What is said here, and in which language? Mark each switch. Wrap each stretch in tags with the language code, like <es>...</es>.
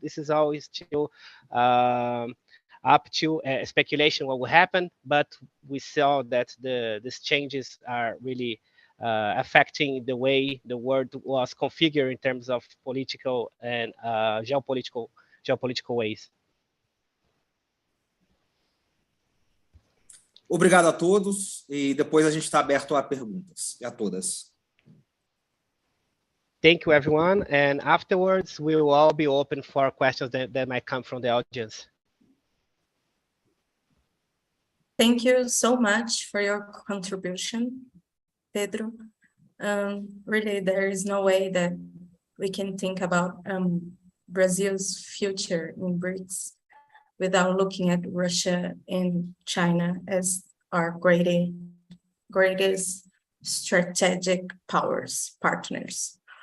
<en>This is always still up to speculation what will happen, but we saw that these changes are really affecting the way the world was configured in terms of political and geopolitical ways.</en> <pt>Obrigado a todos, e depois a gente está aberto a perguntas, e a todas.</pt> <en>Thank you, everyone, and afterwards we will all be open for questions that might come from the audience. Thank you so much for your contribution, Pedro. Really, there is no way that we can think about Brazil's future in BRICS without looking at Russia and China as our greatest strategic partners.</en>